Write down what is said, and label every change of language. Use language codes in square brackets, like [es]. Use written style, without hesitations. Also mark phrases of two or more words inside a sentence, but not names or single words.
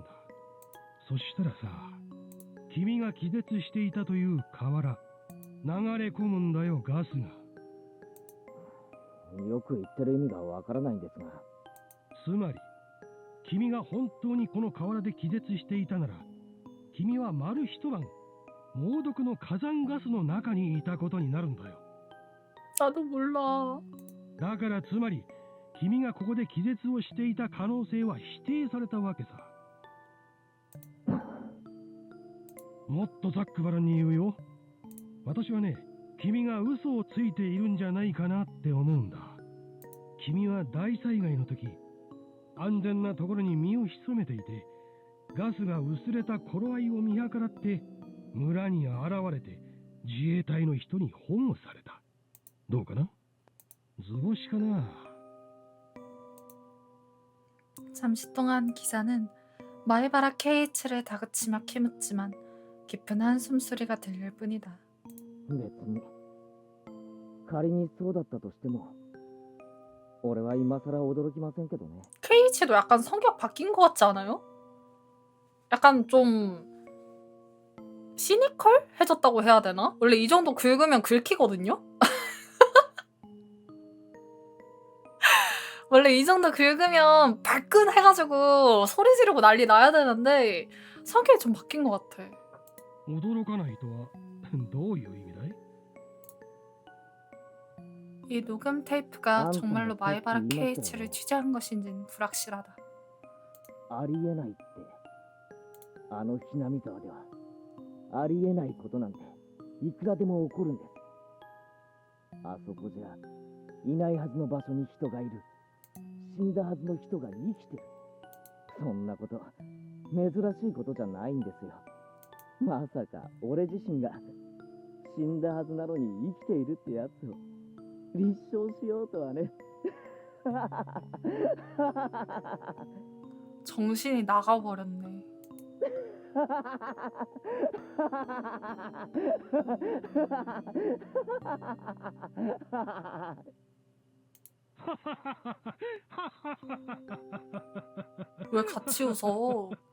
[ja] そしたらさ、君が気絶していたという河原、流れ込むんだよガスが。よく言ってる意味がわからないんですが。つまり君が本当にこの河原で気絶していたなら、君は丸一晩猛毒の火山ガスの中にいたことになるんだよ。 [ko] 나도 몰라. [ja] だからつまり君がここで気絶をしていた可能性は否定されたわけさ。もっとざっくばらんに言うよ。私はね、君が嘘をついているんじゃないかなって思うんだ。君は大災害の時、安全なところに身を潜めていて、ガスが薄れた頃合いを見計らって村に現れて自衛隊の人に保護された。どうかな？図星かな。 [ko] 잠시 동안 기자는 마에바라 케이치를 다그치며 캐묻지만 깊은 한숨 소리가 들릴 뿐이다. [ja] 別に仮にそうだったとしても俺は今更驚きませんけどね。 [ko] 케이치도 약간 성격 바뀐 것 같지 않아요? 약간 좀 시니컬해졌다고 해야 되나? 원래 이 정도 긁으면 긁히거든요? 원래 이 정도 긁으면 발끈해가지고 소리 지르고 난리 나야 되는데 성격이 좀 바뀐 것 같아. [ja] 驚かないとはどういう意味だい？ [ko] 이 녹음 테이프가 난 정말로 근데 마에바라 그 케이치를 이마트로- 취재한 것인지는 불확실하다. [ja] ありえないってあのひなみ沢ではありえないことなんていくらでも起こるんです。あそこじゃいないはずの場所に人がいる。死んだはずの人が生きてる。そんなこと珍しいことじゃないんですよ。まさか俺自身が死んだはずなのに生きているってやつを立証しようとはね。 [ko] 정신이 나가버렸네. 왜 같이 웃어?